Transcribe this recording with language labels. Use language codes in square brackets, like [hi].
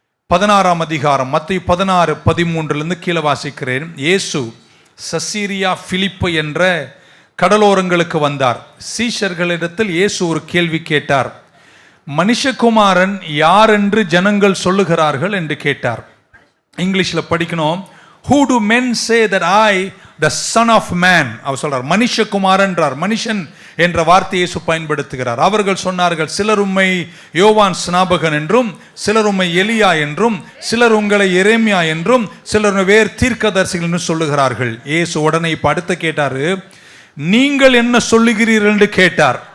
[ta] 16ஆம் அதிகாரம் மத்தேயு 16:13 கீழே வாசிக்கிறேன். இயேசு சசீரியா பிலிப்பு என்ற கடலோரங்களுக்கு வந்தார். சீஷர்களிடத்தில் இயேசு ஒரு கேள்வி கேட்டார். மனுஷகுமாரன் யார் என்று ஜனங்கள் சொல்லுகிறார்கள் என்று கேட்டார். இங்கிலீஷில் படிக்கணும். [en] Who do men say that I, the son of man? [ta] அவர் சொல்றார் மனுஷகுமாரன் என்றார். மனுஷன் என்ற வார்த்தையை பயன்படுத்துகிறார். அவர்கள் சொன்னார்கள், சிலர் உம்மை யோவான் ஸ்நாபகன் என்றும், சிலர் உம்மை எலியா என்றும், சிலர் உங்களை எரேமியா என்றும், சிலர் வேறு தீர்க்கதரிசிகள் என்று சொல்லுகிறார்கள். இயேசு உடனே இப்ப அடுத்து கேட்டாரு, நீங்கள் என்ன சொல்லுகிறீர்கள் என்று கேட்டார்.